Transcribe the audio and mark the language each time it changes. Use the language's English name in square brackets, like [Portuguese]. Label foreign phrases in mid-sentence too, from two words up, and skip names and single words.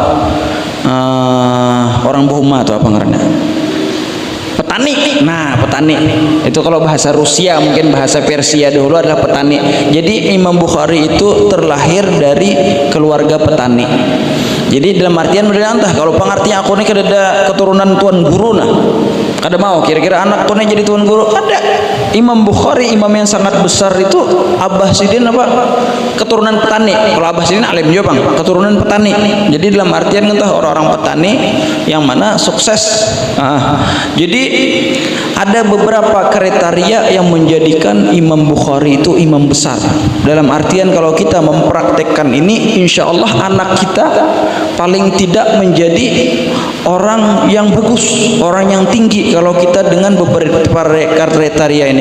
[Banjar] Orang Bohuma atau apa ngarannya? [Indonesian] Petani. Nah, petani. Itu kalau bahasa Rusia, mungkin bahasa Persia dahulu adalah petani. Jadi Imam Bukhari itu terlahir dari keluarga petani. [Banjar] Jadi dalam artian berantah kalau pengertian aku ini kada keturunan tuan guru nah. Kada mau kira-kira anak tuan jadi tuan guru. [Indonesian] Ada. [Banjar] Imam Bukhari imam yang sangat besar itu Abah Sidin apa? Keturunan petani. Kalau Abah Sidin alim juga bang, keturunan petani. [Indonesian] Jadi dalam artian entah orang-orang petani yang mana sukses. Jadi ada beberapa kriteria yang menjadikan Imam Bukhari itu imam besar. Dalam artian kalau kita mempraktekkan ini, [Arabic] insya Allah [Indonesian] anak kita paling tidak menjadi orang yang bagus, orang yang tinggi kalau kita dengan beberapa kriteria ini.